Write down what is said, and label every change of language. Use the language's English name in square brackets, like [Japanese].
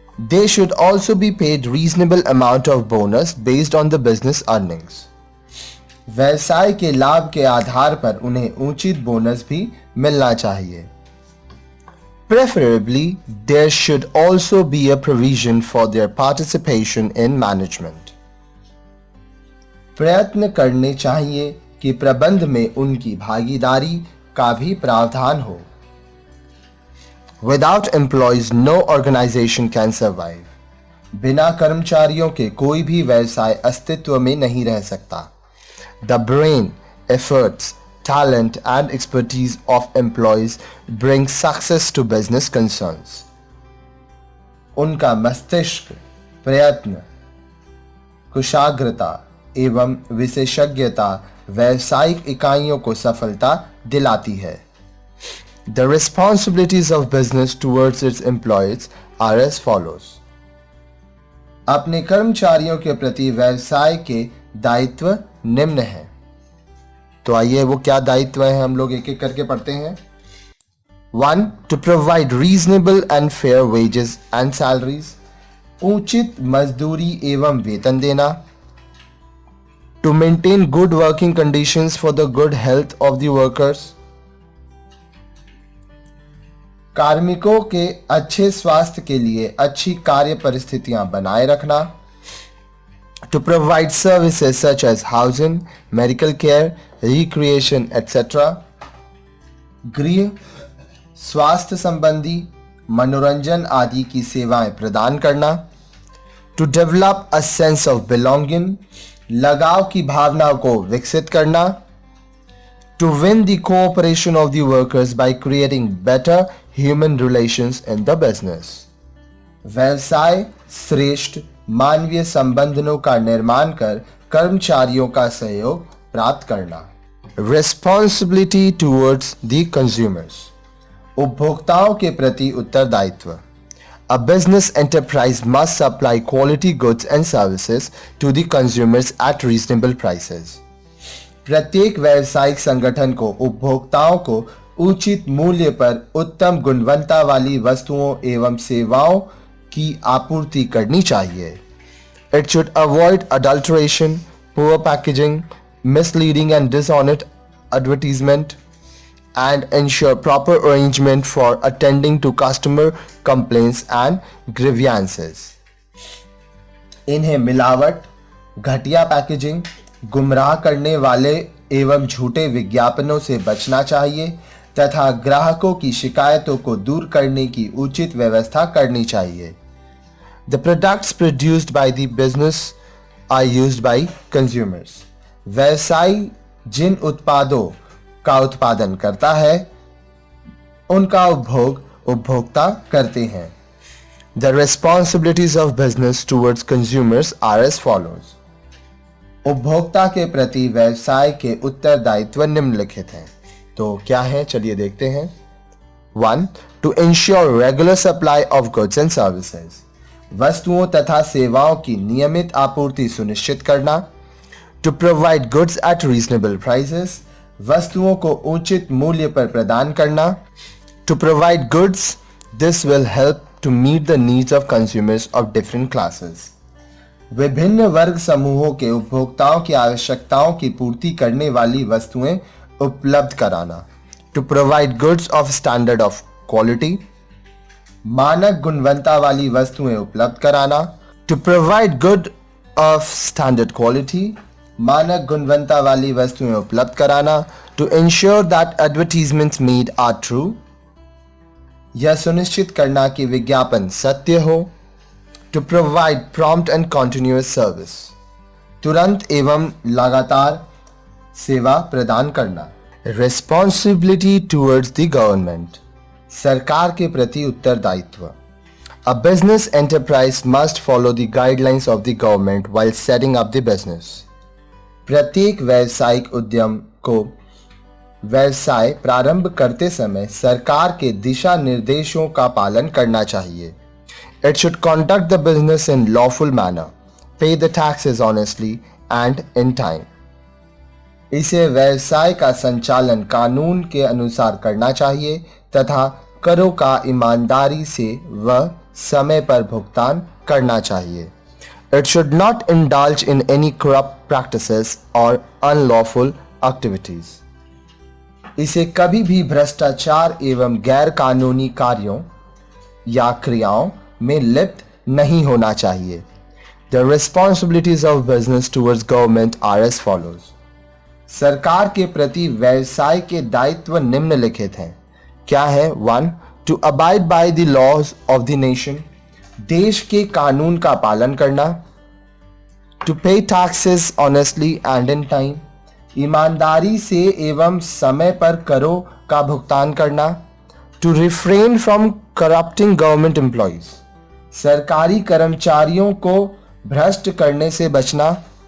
[English] They should also be paid reasonable amount of bonus based on the business earnings. [Hindi] व्यवसाय के लाभ के आधार पर उन्हें उचित बोनस भी मिलना चाहिए. [English] Preferably, there should also be a provision for their participation in management. [Hindi] प्रयत्न करने चाहिए कि प्रबंध में उनकी भागीदारी का भी प्रावधान हो. [English] Without employees, no organization can survive. [Hindi] बिना कर्मचारियों के कोई भी व्यवसाय अस्तित्व में नहीं रह सकता. [English] The brain, efforts, talent and expertise of employees bring success to business concerns. [Hindi] उनका मस्तिष्क, प्रयत्न, कुशाग्रता एवं विशेषज्ञता व्यावसायिक इकाइयों को सफलता दिलाती है. [English] The responsibilities of business towards its employees are as follows. [Hindi] अपने कर्मचारियों के प्रति व्यवसाय के दायित्व निम्न हैं. तो आइए वो क्या दायित्व हैं हम लोग एक एक करके पढ़ते हैं. 1. [English] To provide reasonable and fair wages and salaries. [Hindi] उचित मजदूरी एवं वेतन देना. [English] To maintain good working conditions for the good health of the workers. [Hindi] कार्मिकों के अच्छे स्वास्थ्य के लिए अच्छी कार्य परिस्थितियां बनाए रखना. [English] to provide services such as housing, medical care, recreation, etc. [Hindi] गृह, स्वास्थ्य संबंधी, मनोरंजन आदि की सेवाएं प्रदान करना. [English] To develop a sense of belonging, [Hindi] लगाव की भावना को विकसित करना. [English] To win the cooperation of the workers by creating better human relations in the business. [Hindi] व्यवसाय श्रेष्ठ मानवीय संबंधों का निर्माण कर कर्मचारियों का सहयोग प्राप्त करना. [English] Responsibility towards the consumers. [Hindi] उपभोक्ताओं के प्रति उत्तरदायित्व. [English] A business enterprise must supply quality goods and services to the consumers at reasonable prices. [Hindi] प्रत्येक व्यावसायिक संगठन को उपभोक्ताओं को उचित मूल्य पर उत्तम गुणवत्ता वाली वस्तुओं एवं सेवाओं की आपूर्ति करनी चाहिए. [English] It should avoid adulteration, poor packaging, misleading and dishonest advertisement, and ensure proper arrangement for attending to customer complaints and grievances. [Hindi] इन्हें मिलावट, घटिया पैकेजिंग, गुमराह करने वाले एवं झूठे विज्ञापनों से बचना चाहिए तथा ग्राहकों की शिकायतों को दूर करने की उचित व्यवस्था करनी चाहिए. [English] The products produced by the business are used by consumers. [Hindi] व्यवसायी जिन उत्पादों का उत्पादन करता है उनका उपभोग उपभोक्ता करते हैं. [English] The responsibilities of business towards consumers are as follows. [Hindi] उपभोक्ता के प्रति व्यवसाय के उत्तरदायित्व निम्नलिखित हैं. तो क्या है, चलिए देखते हैं. 1. [English] To ensure regular supply of goods and services. [Hindi] वस्तुओं तथा सेवाओं की नियमित आपूर्ति सुनिश्चित करना. [English] To provide goods at reasonable prices. [Hindi] वस्तुओं को उचित मूल्य पर प्रदान करना. [English] To provide goods, this will help to meet the needs of consumers of different classes. [Hindi] विभिन्न वर्ग समूहों के उपभोक्ताओं की आवश्यकताओं की पूर्ति करने वाली वस्तुएं उपलब्ध कराना. [English] To provide goods of standard of quality. [Hindi] मानक गुणवत्ता वाली वस्तुएं उपलब्ध कराना. [English] To provide good of standard quality. [Hindi] मानक गुणवत्ता वाली वस्तुएं उपलब्ध कराना. [English] To ensure that advertisements made are true. [Hindi] यह सुनिश्चित करना कि विज्ञापन सत्य हो. [English] To provide prompt and continuous service. [Hindi] तुरंत एवं लगातार सेवा प्रदान करना. [English] Responsibility towards the government. [Hindi] सरकार के प्रति उत्तरदायित्व. [English] A business enterprise must follow the guidelines of the government while setting up the business. [Hindi] प्रत्येक व्यावसायिक उद्यम को व्यवसाय प्रारंभ करते समय सरकार के दिशा निर्देशों का पालन करना चाहिए. [English] It should conduct the business in lawful manner, pay the taxes honestly and in time. [Hindi] इसे व्यवसाय का संचालन कानून के अनुसार करना चाहिए तथा करों का ईमानदारी से व समय पर भुगतान करना चाहिए. [English] It should not indulge in any corrupt practices or unlawful activities. [Hindi] इसे कभी भी भ्रष्टाचार एवं गैर कानूनी कार्यों या क्रियाओं में लिप्त नहीं होना चाहिए. [English] The responsibilities of business towards government are as follows. [Hindi] सरकार के प्रति व्यवसाय के दायित्व निम्नलिखित हैं. क्या है? 1. [English] To abide by the laws of the nation. [Hindi] देश के कानून का पालन करना. [English] To pay taxes honestly and in time. [Hindi] ईमानदारी से एवं समय पर करों का भुगतान करना. [English] To refrain from corrupting government employees. [Hindi] सरकारी कर्मचारियों को भ्रष्ट करने से बचना.